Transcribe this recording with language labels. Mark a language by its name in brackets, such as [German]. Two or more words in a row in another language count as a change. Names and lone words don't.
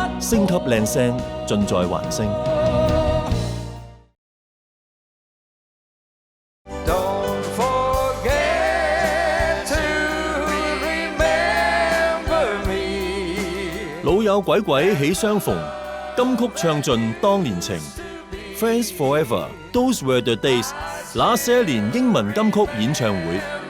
[Cantonese] 星級靚聲盡在環星。老友鬼鬼喜相逢，金曲唱盡當年情。Friends Forever, Those Were the Days，那些年英文金曲演唱會。